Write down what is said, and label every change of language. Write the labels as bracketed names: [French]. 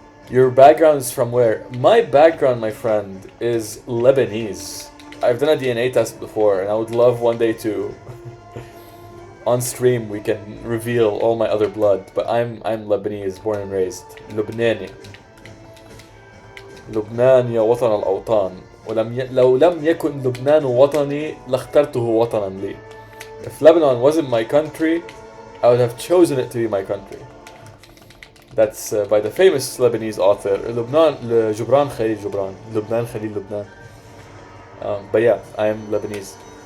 [English] Your background is from where? My background, my friend, is Lebanese. I've done a DNA test before, and I would love one day to on stream we can reveal all my other blood, but I'm Lebanese, born and raised. [Arabic] لبناني. لبنان يا وطن الأوطان. لو لم يكن لبنان وطني لاخترته وطنا لي. [English] If Lebanon wasn't my country, I would have chosen it to be my country. That's by the famous Lebanese author Jubran Khalil Jubran. Lubnan Khalil Lubnan. But yeah, I am Lebanese.